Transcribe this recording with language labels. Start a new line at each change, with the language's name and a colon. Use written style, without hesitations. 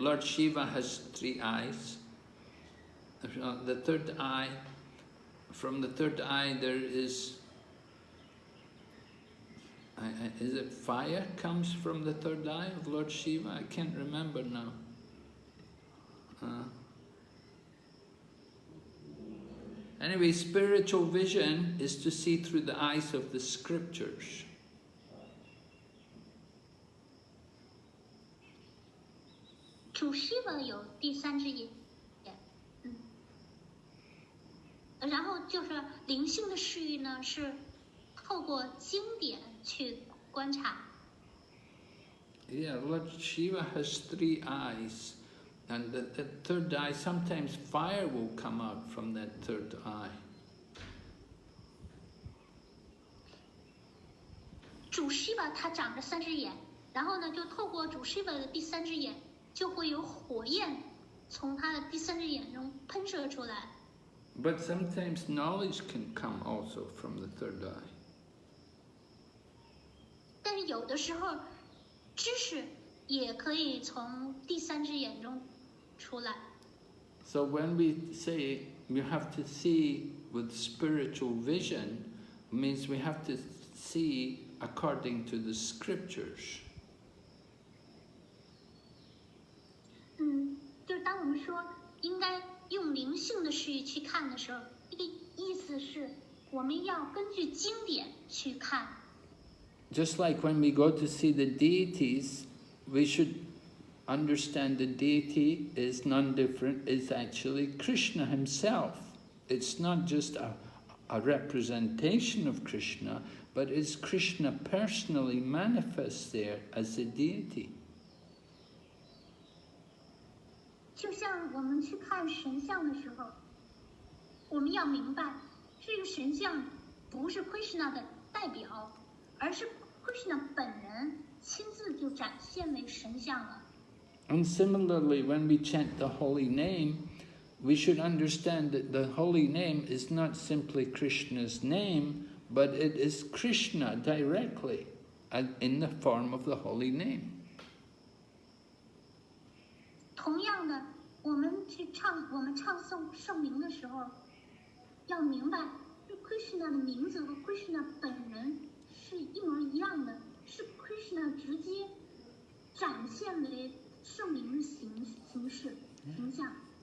English: Lord Shiva has 3 eyes. The third eye, from the third eye there is it fire comes from the third eye of Lord Shiva? I can't remember now. Anyway, spiritual vision is to see through the eyes of the scriptures.
Chinese: 主 Shiva 有第3只眼，然后就是灵性的视域呢，是透过经典去观察。
English: Yeah, Lord Shiva has 3 eyes, and the third eye, sometimes fire will come out from that third eye.
Chinese: 主 Shiva 它长着3只眼，然后呢，就透过主 Shiva 的第3只眼，就会有火焰从它的第3只眼中喷射出来。
English: But sometimes knowledge can come also from the third eye.
Chinese: 但是有的时候，知识也可以从第3只眼中出来。
English: So when we say we have to see with spiritual vision, means we have to see according to the scriptures.
Chinese: 就是当我们说应该用灵性的视域去看的时候，这个意思是我们要根据经典去看。
English: Just like when we go to see the deities, we should understand the deity is none different, is actually Krishna himself. It's not just a representation of Krishna, but it's Krishna personally manifest there as a deity.
Chinese: 就像我们去看神像的时候，我们要明白，这个神像不是 Krishna 的代表，而是 Krishna 本人亲自就展现为神像了。
English: And similarly, when we chant the holy name, we should understand that the holy name is not simply Krishna's name, but it is Krishna directly in the form of the holy name.
Chinese: 同样的，我们唱诵圣名的时候，要明白，这 Krishna 的名字和 Krishna 本人是一模一样的，是 Krishna 直接展现为圣名的形象。